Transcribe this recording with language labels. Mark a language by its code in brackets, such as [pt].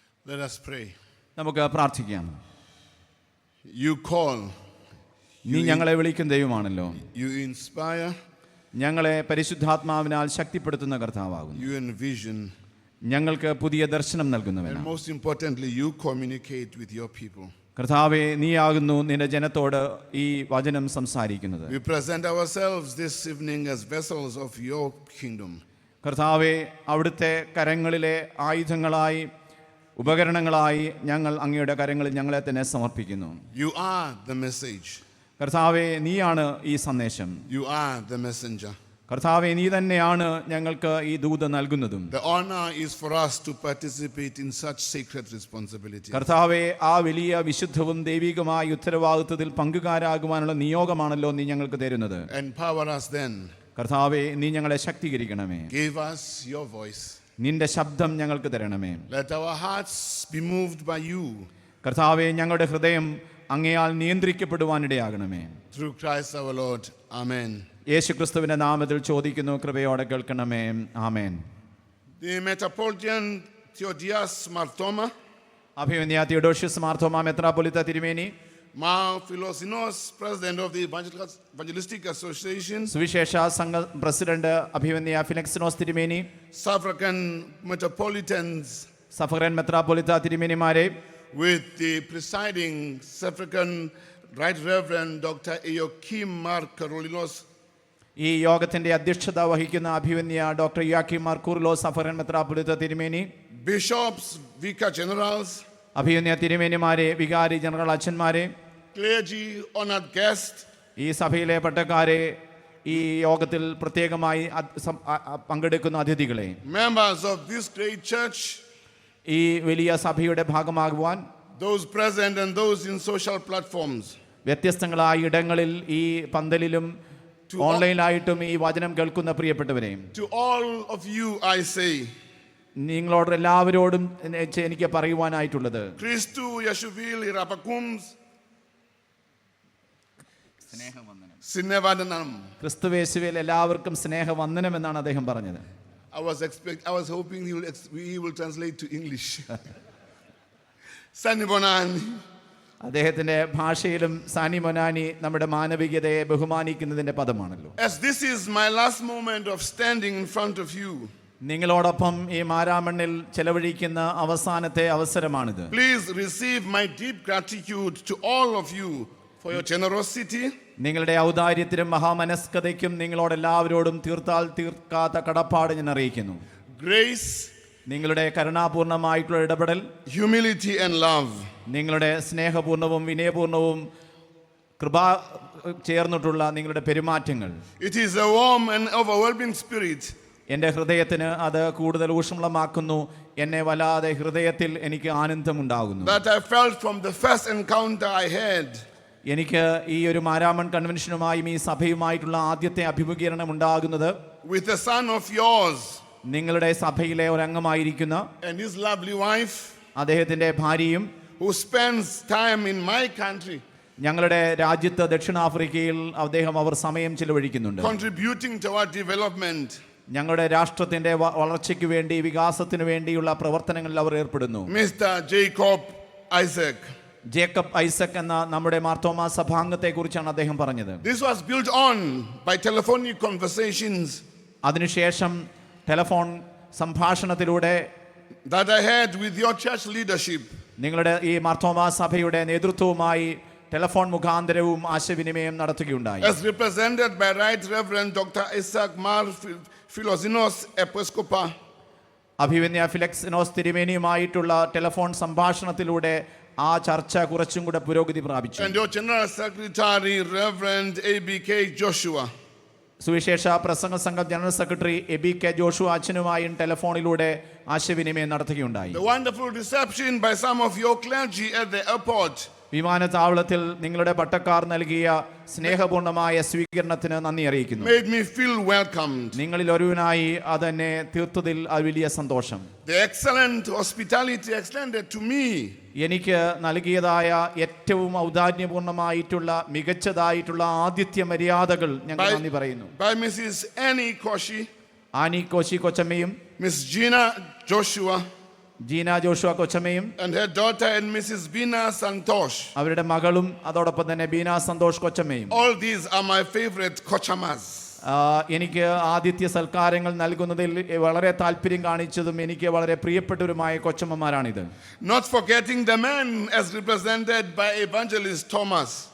[en] Let us pray. [ml] നമുക്ക് പ്രാർത്ഥിക്കാം. [en] You call. [ml] നീ ഞങ്ങളെ വിളിക്കുന്ന ദൈവമാണല്ലോ. [en] You inspire. [ml] ഞങ്ങളെ പരിശുദ്ധാത്മാവിനാൽ ശക്തിപ്പെടുത്തുന്ന കർത്താവാകുന്നു. [en] You envision. [ml] ഞങ്ങൾക്ക് പുതിയ ദർശനം നൽകുന്നവനാണ്. [en] And most importantly, you communicate with your people. [ml] കർത്താവേ, നീയാകുന്നു നിന്റെ ജനത്തോട് ഈ വചനം സംസാരിക്കുന്നത്. [en] We present ourselves this evening as vessels of your kingdom. [ml] കർത്താവേ, അവിടുത്തെ കരങ്ങളിലെ ആയുധങ്ങളായി ഉപകരണങ്ങളായി ഞങ്ങൾ അങ്ങയുടെ കരങ്ങളിൽ ഞങ്ങളെ തന്നെ സമർപ്പിക്കുന്നു. [en] You are the message. [ml] കർത്താവേ, നീയാണ് ഈ സന്ദേശം. [en] You are the messenger. [ml] കർത്താവേ, നീ തന്നെയാണ് ഞങ്ങൾക്ക് ഈ ദൂത് നൽകുന്നതും. [en] The honor is for us to participate in such sacred responsibility. [ml] കർത്താവേ, ആ വലിയ വിശുദ്ധവും ദൈവികമായ ഉത്തരവാദിത്വത്തിൽ പങ്കുകാരാകുവാനുള്ള നിയോഗമാണല്ലോ നീ ഞങ്ങൾക്ക് തരുന്നത്. [en] Empower us then. [ml] കർത്താവേ, നീ ഞങ്ങളെ ശക്തീകരിക്കണമേ. [en] Give us your voice. [ml] നിന്റെ ശബ്ദം ഞങ്ങൾക്ക് തരണമേ. [en] Let our hearts be moved by you. [ml] കർത്താവേ, ഞങ്ങളുടെ ഹൃദയം അങ്ങയാൽ നിയന്ത്രിക്കപ്പെടുവാനിടയാകണമേ. [en] Through Christ our Lord. Amen. [ml] യേശുക്രിസ്തുവിന്റെ നാമത്തിൽ ചോദിക്കുന്നു, കൃപയോടെ കേൾക്കണമേ. ആമേൻ. [en] The Metropolitan Theodias Marthoma, [ml] അഭിമന്യ തിയോഡോഷ്യസ് മാർത്തോമാ മെത്രാപ്പൊലീത്ത തിരുമേനി, [en] Mar Philosinos, President of the Evangelistic Association, [ml] സുവിശേഷ സംഘ പ്രസിഡന്റ് അഭിമന്യ ഫിലിക്സിനോസ് തിരുമേനി, [en] Suffragan Metropolitans, [ml] സഫറൻ മെത്രാപ്പൊലീത്ത തിരുമേനിമാരെ, [en] with the presiding Suffragan Right Reverend Dr. Eokim Mar Karolinos, [ml] ഈ യോഗത്തിന്റെ അധ്യക്ഷത വഹിക്കുന്ന അഭിമന്യ ഡോക്ടർ യാക്കിം മാർ കൂറിലോസ് സഫറൻ മെത്രാപ്പൊലീത്ത തിരുമേനി, [en] Bishops, Vicar Generals, [ml] അഭിമന്യ തിരുമേനിമാരെ, വികാരി ജനറൽ അച്ഛന്മാരെ, [en] clergy, honored guests, [ml] ഈ സഭയിലെ പട്ടക്കാരെ, ഈ യോഗത്തിൽ പ്രത്യേകമായി പങ്കെടുക്കുന്ന അതിഥികളെ, [en] members of this great church, [ml] ഈ വലിയ സഭയുടെ ഭാഗമാകുവാൻ [en] those present and those in social platforms, [ml] വ്യത്യസ്തങ്ങളായ ഇടങ്ങളിൽ ഈ പന്തലിലും ഓൺലൈനായിട്ടും ഈ വചനം കേൾക്കുന്ന പ്രിയപ്പെട്ടവരെ, [en] to all of you I say, [ml] നിങ്ങളോട് എല്ലാവരോടും എനിക്ക് പറയുവാനായിട്ടുള്ളത്, Christu Yeshuvil Irapakums Sinevadanam. ക്രിസ്തുവേശുവിൽ എല്ലാവർക്കും സ്നേഹവന്ദനം എന്നാണ് അദ്ദേഹം പറഞ്ഞത്. [en] I was hoping he will translate to English. [zu] Sanibonani. [ml] അദ്ദേഹത്തിന്റെ ഭാഷയിലും സാനി മൊനാനി നമ്മുടെ മാനവികതയെ ബഹുമാനിക്കുന്നതിന്റെ പദമാണല്ലോ. [en] As this is my last moment of standing in front of you, [ml] നിങ്ങളോടൊപ്പം ഈ മാരാമണ്ണിൽ ചെലവഴിക്കുന്ന അവസാനത്തെ അവസരമാണിത്. [en] please receive my deep gratitude to all of you for your generosity, [ml] നിങ്ങളുടെ ഔദാര്യത്തിനും മഹാമനസ്കതയ്ക്കും നിങ്ങളോടെല്ലാവരോടും തീർത്താൽ തീർക്കാത്ത കടപ്പാട് ഞാൻ അറിയിക്കുന്നു. [en] grace, [ml] നിങ്ങളുടെ കരുണാപൂർണമായിട്ടുള്ള ഇടപെടൽ, [en] humility, and love. [ml] നിങ്ങളുടെ സ്നേഹപൂർണവും വിനയപൂർണവും കൃപ ചേർന്നിട്ടുള്ള നിങ്ങളുടെ പെരുമാറ്റങ്ങൾ, [en] It is a warm and overwhelming spirit [ml] എൻ്റെ ഹൃദയത്തിന് അത് കൂടുതൽ ഊഷ്മളമാക്കുന്നു. എന്നെ വല്ലാതെ ഹൃദയത്തിൽ എനിക്ക് ആനന്ദമുണ്ടാകുന്നു. [en] that I felt from the first encounter I had [ml] എനിക്ക് ഈ ഒരു മാരാമൺ കൺവെൻഷനുമായും ഈ സഭയുമായിട്ടുള്ള ആദ്യത്തെ അഭിമുഖീകരണം ഉണ്ടാകുന്നത് [en] with a son of yours [ml] നിങ്ങളുടെ സഭയിലെ ഒരംഗമായിരിക്കുന്ന [en] and his lovely wife [ml] അദ്ദേഹത്തിൻ്റെ ഭാര്യയും [en] who spends time in my country [ml] ഞങ്ങളുടെ രാജ്യത്ത് ദക്ഷിണാഫ്രിക്കയിൽ അവർ സമയം ചിലവഴിക്കുന്നുണ്ട്. [en] contributing toward development. [ml] ഞങ്ങളുടെ രാഷ്ട്രത്തിന്റെ വളർച്ചയ്ക്ക് വേണ്ടി, വികാസത്തിന് വേണ്ടിയുള്ള പ്രവർത്തനങ്ങളിൽ അവർ ഏർപ്പെടുന്നു. [en] Mr. Jacob Isaac. [ml] Jacob Isaac എന്ന നമ്മുടെ മാർത്തോമാ സഭാംഗത്തെ കുറിച്ചാണ് അദ്ദേഹം പറഞ്ഞത്. [en] This was built on by telephonic conversations [ml] അതിനുശേഷം telephone സംഭാഷണത്തിലൂടെ [en] that I had with your church leadership. [ml] നിങ്ങളുടെ ഈ മാർത്തോമാ സഭയുടെ നേതൃത്വവുമായി ടെലിഫോൺ മുഖാന്തരവും ആശയവിനിമയം നടത്തുകയുണ്ടായി. [en] As represented by Right Reverend Dr. Isaac Mar Philoxenos Episcopa. [ml] അഭിവന്യ ഫിലക്സിനോസ് തിരുമേനിയുമായിട്ടുള്ള ടെലിഫോൺ സംഭാഷണത്തിലൂടെ ആ ചർച്ച കുറച്ചും കൂടെ പുരോഗതി പ്രാപിച്ചു. [en] And your General Secretary Reverend ABK Joshua. [ml] സുവിശേഷ പ്രസംഗ സംഘം ജനറൽ സെക്രട്ടറി ABK ജോഷുവ അച്ഛനുമായും ടെലിഫോണിലൂടെ ആശയവിനിമയം നടത്തുകയുണ്ടായി. [en] The wonderful reception by some of your clergy at the airport [ml] വിമാനത്താവളത്തിൽ നിങ്ങളുടെ പട്ടക്കാർ നൽകിയ സ്നേഹപൂർണമായ സ്വീകരണത്തിന് നന്ദി അറിയിക്കുന്നു. [en] made me feel welcomed. [ml] നിങ്ങളിൽ ഒരുവനായി അതെന്നെ തീർത്തതിൽ വലിയ സന്തോഷം. [en] The excellent hospitality extended to me [ml] എനിക്ക് നൽകിയതായ ഏറ്റവും ഔദാര്യപൂർണമായിട്ടുള്ള മികച്ചതായിട്ടുള്ള ആതിഥ്യ മര്യാദകൾ ഞങ്ങൾ നന്ദി പറയുന്നു. [en] by Mrs. Annie Koshi, [ml] Annie Koshy കൊച്ചമ്മയും [en] Miss Gina Joshua [ml] Jeena Joshua കൊച്ചമ്മയും [en] and her daughter and Mrs. Bina Santosh. [ml] അവരുടെ മകളും അതോടൊപ്പം തന്നെ Beena Santhosh കൊച്ചമ്മയും. [en] All these are my favorite kochamas. [ml] എനിക്ക് ആതിഥ്യ സൽക്കാരങ്ങൾ നൽകുന്നതിൽ വളരെ താല്പര്യം കാണിച്ചതും എനിക്ക് വളരെ പ്രിയപ്പെട്ടവരുമായ കൊച്ചമ്മമാരാണിത്. [en] Not forgetting the men as represented by Evangelist Thomas.